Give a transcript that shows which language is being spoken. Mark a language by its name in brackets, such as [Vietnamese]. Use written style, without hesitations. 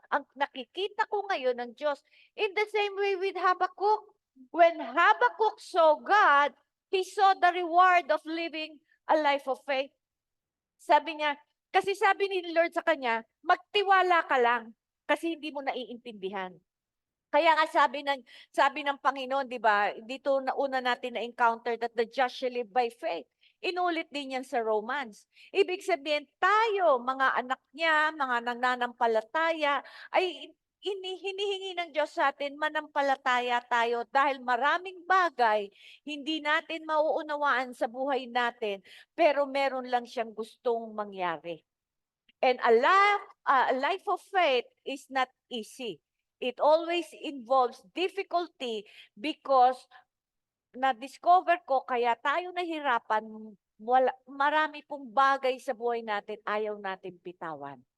[Filipino] Ang nakikita ko ngayon ng Diyos. [English] In the same way with Habakkuk, when Habakkuk saw God, he saw the reward of living a life of faith. [Filipino] Sabi niya, kasi sabi ni Lord sa kanya, magtiwala ka lang kasi hindi mo naiintindihan. Kaya nga sabi ng Panginoon, 'di ba? Dito na una natin na encounter [English] that the just shall live by faith. [Filipino] Inulit din yan sa Romans. Ibig sabihin tayo, mga anak niya, mga nananampalataya, ay hinihingi ng Diyos sa atin, manampalataya tayo dahil maraming bagay hindi natin mauunawaan sa buhay natin, pero meron lang siyang gustong mangyari. [English] And a life of faith is not easy. It always involves difficulty because [Filipino] na-discover ko kaya tayo nahirapan, marami pong bagay sa buhay natin ayaw natin bitawan.